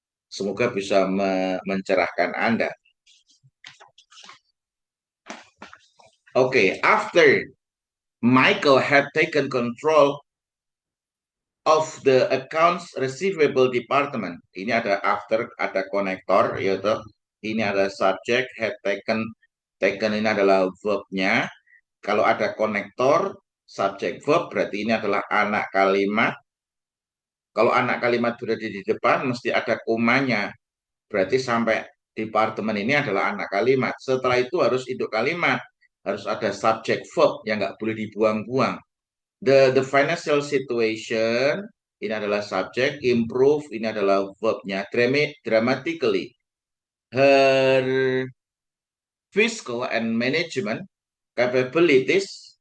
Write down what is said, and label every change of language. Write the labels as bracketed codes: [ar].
[id] Semoga bisa mencerahkan Anda. [en] Oke, after Michael had taken control of the accounts receivable department. [id] Ini ada after, ada konektor, yaitu ini ada subject, had taken. Taken ini adalah verb-nya. Kalau ada konektor, subject verb, berarti ini adalah anak kalimat. Kalau anak kalimat berada di depan, mesti ada komanya. Berarti sampai departemen ini adalah anak kalimat. Setelah itu harus induk kalimat. Harus ada subject verb yang nggak boleh dibuang-buang. [en] The financial situation [id] ini adalah subjek, improve ini adalah verbnya, dramatically. [en] Her fiscal and management capabilities.